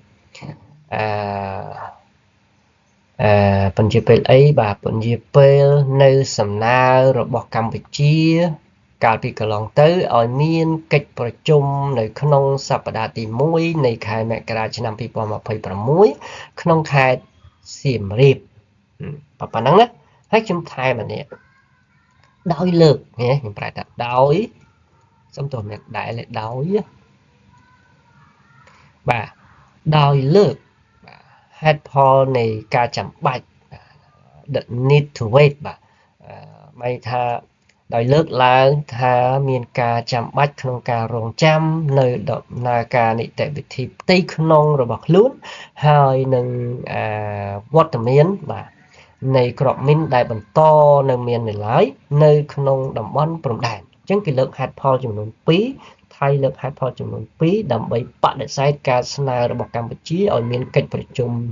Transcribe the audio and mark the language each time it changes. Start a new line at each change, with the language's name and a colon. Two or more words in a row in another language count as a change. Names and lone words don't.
Khmer: ពន្យាពេលអីបាទពន្យាពេលនៅសំណើរបស់កម្ពុជាកាលពីកន្លងទៅឲ្យមានកិច្ចប្រជុំនៅក្នុងសប្តាហ៍ទី1នៃខែមករាឆ្នាំ2026ក្នុងខេត្តសៀមរាបប៉ុណ្ណឹងណាហើយខ្ញុំថែមនេះដោយលើកខ្ញុំប្រែថាដោយសំទោសមែនដែលដោយ បាទដោយលើកហេតុផលនៃការចាំបាច់
English: the need to wait
Khmer: បាទមានថាដោយលើកឡើងថាមានការ ចាំបាច់ក្នុងការរងចាំនៅដំណើរការនីតិវិធីផ្ទៃក្នុងរបស់ខ្លួនហើយនឹងវត្តមានបាទនៃក្របមីនដែលបន្តនៅមាននៅឡើយនៅក្នុងតំបន់ព្រំដែនអញ្ចឹងគេលើកហេតុផលចំនួន2ថៃលើកហេតុផលចំនួន2ដើម្បីបដិសេធការស្នើរបស់កម្ពុជាឲ្យមានកិច្ចប្រជុំ